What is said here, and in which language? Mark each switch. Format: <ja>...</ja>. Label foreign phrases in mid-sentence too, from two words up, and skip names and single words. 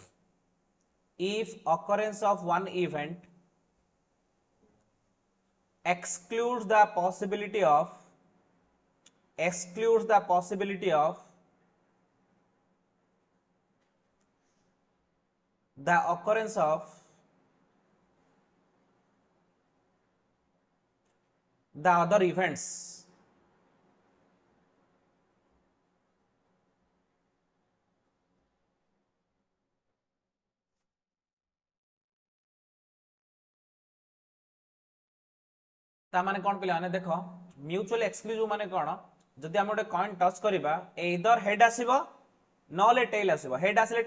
<en>excludes the possibility of the occurrence of the other events.</en> <or>ତା ମାନେ କୋନ ପିଲା ମାନେ ଦେଖୋ</or> <en>mutual exclusive</en> <or>ମାନେ କୋନ ଯଦି ହମ ଗୋଟେ</or> <en>coin touch</en> <or>କରବା</or> <en>either head</en> <or>ଆସିବୋ ନଲେ ଟେଲ ଆସିବୋ ହେଡ ଆସିଲେ</or>